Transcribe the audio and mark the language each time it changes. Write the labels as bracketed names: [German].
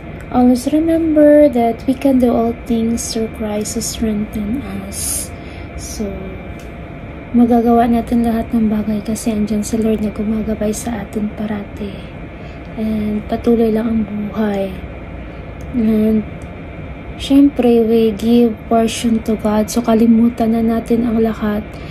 [English] Always remember that we can do all things through Christ who strengthens us. [Filipino] So, magagawa natin lahat ng bagay kasi andyan si Lord na gumagabay sa atin parati. And patuloy lang ang buhay. [English] And syempre, we give portion to God. [Filipino] So, kalimutan na natin ang lahat.